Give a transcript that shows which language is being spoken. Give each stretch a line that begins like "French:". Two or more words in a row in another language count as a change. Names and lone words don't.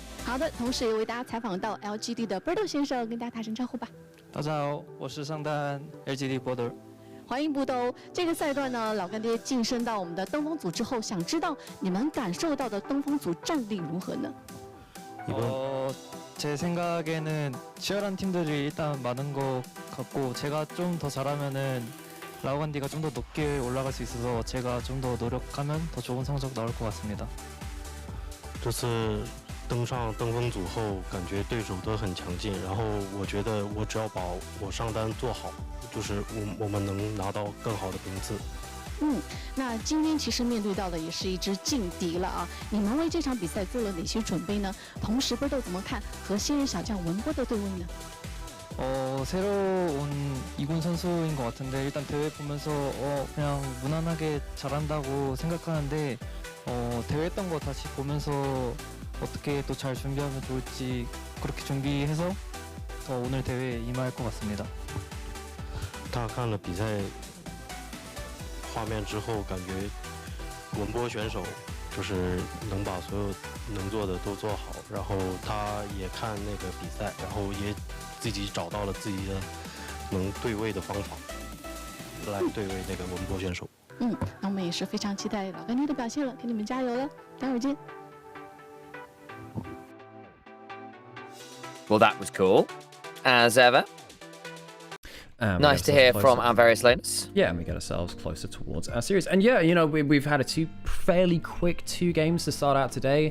Chinese: 好的，同时也为大家采访到 LGD 的 Birdo 先生，跟大家打声招呼吧。大家好，我是上单 LGD Birdo。欢迎Birdo。这个赛段呢，老干爹晋升到我们的登峰组之后，想知道你们感受到的登峰组战力如何呢？
Korean: 제 생각에는 치열한 팀들이 일단 많은 것 같고 제가 좀 더 잘하면은 라오간디가 좀 더 높게 올라갈 수 있어서 제가 좀 더 노력하면 더 좋은 성적 나올 것 같습니다.
Chinese: 这次登上登峰组后，感觉对手都很强劲，然后我觉得我只要把我上单做好，就是我们能拿到更好的名次。那今天其实面对到的也是一支劲敌了啊！你们为这场比赛做了哪些准备呢？同时Birdo怎么看和新人小将文波的对位呢？
Korean: 새로 온 2군 선수인 것 같은데 일단 대회 보면서 그냥 무난하게 잘한다고 생각하는데 대회 했던 거 다시 보면서 어떻게 또 잘 준비하면 좋을지 그렇게 준비해서 더 오늘 대회에 임할 것 같습니다.
Chinese: 他看了比赛画面之后，感觉文波选手就是能把所有能做的都做好，然后他也看那个比赛，然后也自己找到了自己的能对位的方法，来对位那个文波选手。那我们也是非常期待老干爹的表现了，给你们加油了，待会儿见。
English: Well, that was cool, as ever. Nice to hear from our various laners. Yeah, and we get ourselves closer towards our series. And yeah, you know, we've had fairly quick 2 games to start out today.